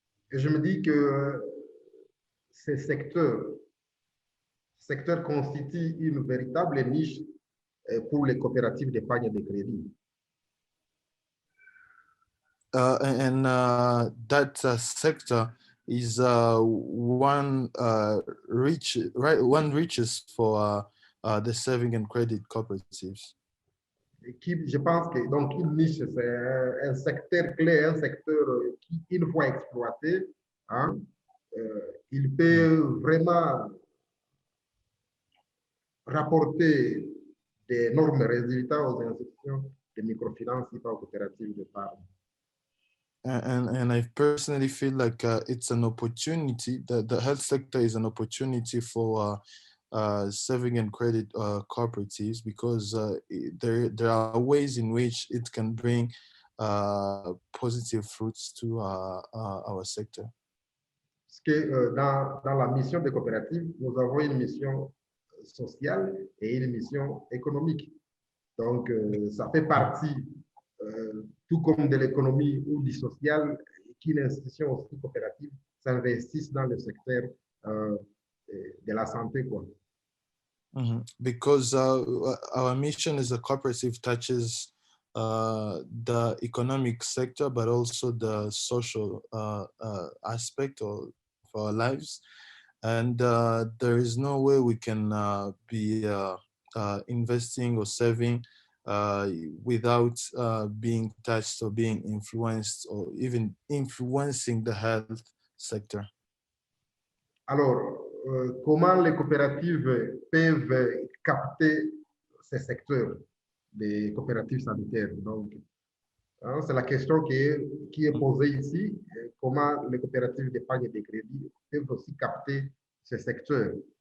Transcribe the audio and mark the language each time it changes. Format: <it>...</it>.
<fr>Et je me dis que ces secteurs constituent une véritable niche pour les coopératives d'épargne et de crédit.</fr> <en>And that sector is one richest for the saving and credit cooperatives.</en> <fr>Je pense que donc une niche, c'est un secteur clé, un secteur qui, une fois exploité, hein, il peut vraiment rapporter d'énormes résultats aux institutions de microfinance et aux coopératives d'épargne.</fr> <en>And I personally feel like it's an opportunity, the health sector is an opportunity for saving and credit cooperatives because there are ways in which it can bring positive fruits to our sector.</en> <fr>Parce que dans la mission des coopératives, nous avons une mission sociale et une mission économique. Donc, ça fait partie, tout comme de l'économie ou du social, qu'une institution aussi coopérative s'investisse dans le secteur de la santé, quoi.</fr> <en>Because our mission as a cooperative touches the economic sector, but also the social aspect of our lives. And there is no way we can be investing or saving without being touched or being influenced or even influencing the health sector.</en> <fr>Alors, comment les coopératives peuvent capter ces secteurs des coopératives sanitaires? Donc, hein, c'est la question qui est posée ici. Comment les coopératives d'épargne et de crédit peuvent aussi capter ces secteurs?</fr>